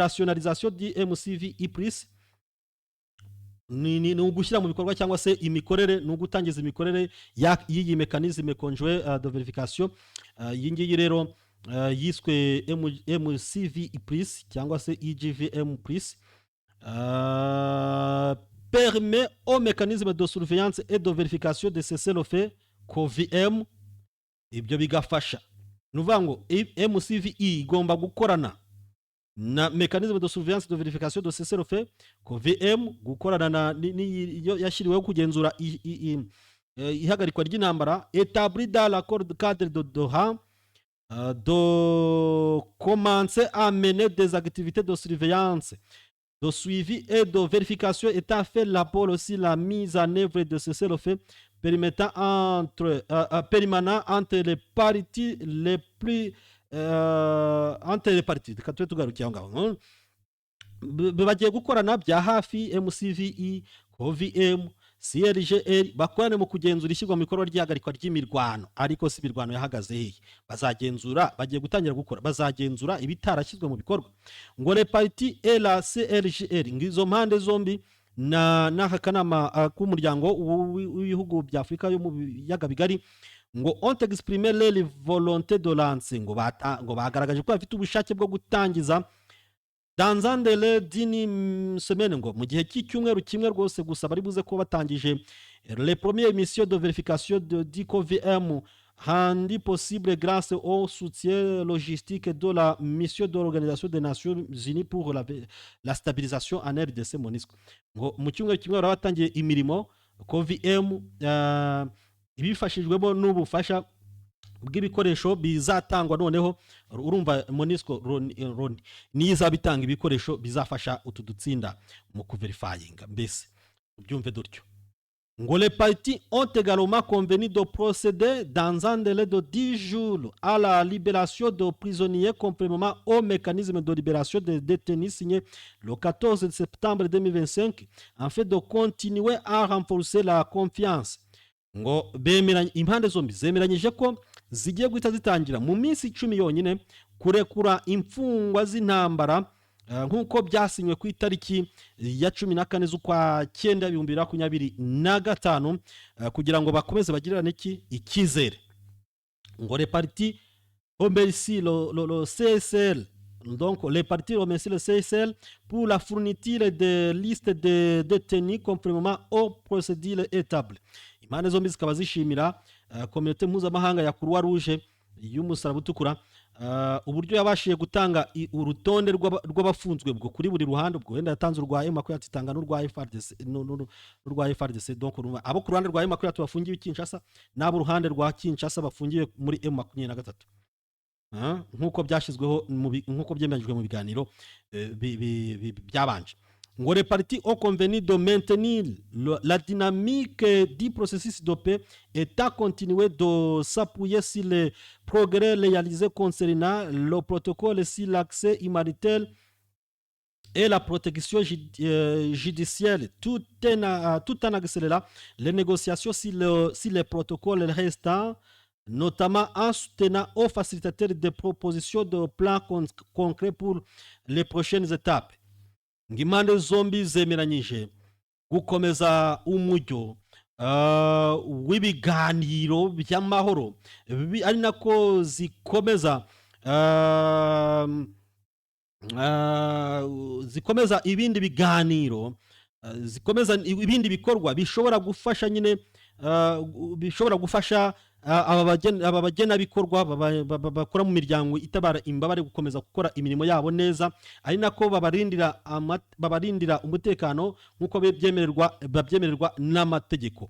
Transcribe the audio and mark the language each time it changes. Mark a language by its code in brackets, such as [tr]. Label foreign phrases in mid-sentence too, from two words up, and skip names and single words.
[rw] Ngo [fr] l'opérationnalisation du MCV IPRIS [rw] ni ugushyira mu bikorwa cyangwa se imikorere ni ugutangiza imikorere y'iyi mekanizme [fr] conjoint de verification. [rw] Iyi ngiyi rero yiswe MCV plus cyangwa se EGVM plus, [fr] permet au mécanisme de surveillance et de vérification de cessez-le-feu COVM. [rw] Ibyo bigafasha nuvuga ngo MCVE igomba gukorana na [fr] mécanisme de surveillance de vérification de cessez-le-feu COVM, [rw] gukorana na yashyiriweho kugenzura ihagarikwa ry'intambara, [fr] établi dans l'accord cadre de Doha, de commencer à mener des activités de surveillance, de suivi et de vérification, étant fait l'apport aussi la mise en œuvre de cessez-le-feu permettant permanent entre les parties les plus entre les parties. [rw] Reka tube tugarukiye aho ngaho, bagiye gukorana bya hafi MCVE, COVM, CRGL bakorane mu kugenzura ishyirwa mu bikorwa ry'ihagarikwa ry'imirwano. Ariko si imirwano yahagaze hehe, bazagenzura, bagiye gutangira gukora, bazagenzura ibitarashyizwe mu bikorwa. Ngo [fr] les parties et la CRGL, [rw] ngizo mpande zombi n'aka kanama k'umuryango w'ibihugu bya Afurika yo mu biyaga bigari, [fr] ngo ont exprimé leur volonté de lancer, [rw] ngo bagaragaje ko bafite ubushake bwo gutangiza [fr] dans un délai d'une semaine, [rw] ngo mu gihe cy'icyumweru kimwe rwose gusa bari buze ko batangije [fr] les premières missions de vérification de COVM rendu possible grâce au soutien logistique de la mission de l'Organisation des Nations Unies pour la stabilisation en RDC MONUSCO. [rw] Ngo mu cyumweru kimwe batangiye imirimo COVM ibifashijwemo n'ubufasha bw'ibikoresho bizatangwa. Noneho urumva MONUSCO niyo izabitanga ibikoresho bizafasha utu dutsinda mu kuverifyinga. Mbese ubyumve dutyo, [fr] ngo les parties ont également convenu de procéder dans un délai de 10 jours à la libération de prisonniers conformément au mécanisme de libération des détenus signé le 14 septembre 2025 afin de continuer à renforcer la confiance. [rw] Ngo impande zombi zemeranyije ko zigiye guhita zitangira mu minsi 10 yonyine kurekura imfungwa z'intambara nk'uko byasinywe ku itariki ya 14 z'ukwa 9 2025 kugira ngo bakomeze bagirane icyizere. [fr] Ngo les parties remercient le CSL, donc les parties remercient le CSL pour la fourniture de listes de détenus conformément aux procédures établies. [rw] Impande zombi zikaba zishimira communauté mpuzamahanga ya Croix Rouge y'umusaraba utukura uburyo yabashiye gutanga urutonde rw'abafunzwe bwo kuri buri ruhande. Ubwo wenda yatanze urwa M23 itanga n'urwa FARDC, donc abo ku ruhande rwa M23 bafungiwe Kinshasa n'abo ruhande rwa Kinshasa bafungiwe muri M23, nk'uko byashyizweho nk'uko byemejwe mu biganiro byabanje. [fr] Ngo les parties ont convenu de maintenir la dynamique du processus de paix et à continuer de s'appuyer sur les progrès réalisés concernant le protocole sur l'accès humanitaire et la protection judiciaire, tout en accélérant les négociations sur les protocoles restants, notamment en soutenant aux facilitateurs des propositions de plans concrets pour les prochaines étapes. [rw] Ngimande zombi zemeranyije gukomeza umujyo w'ibiganiro by'amahoro, ari nako zikomeza ibindi biganiro, zikomeza ibindi bikorwa bishobora gufasha nyine bishobora gufasha aba bagenabikorwa bakora mu miryango itabara imbabare gukomeza gukora imirimo yabo neza, ari nako babarindira umutekano nk'uko babyemererwa n'amategeko.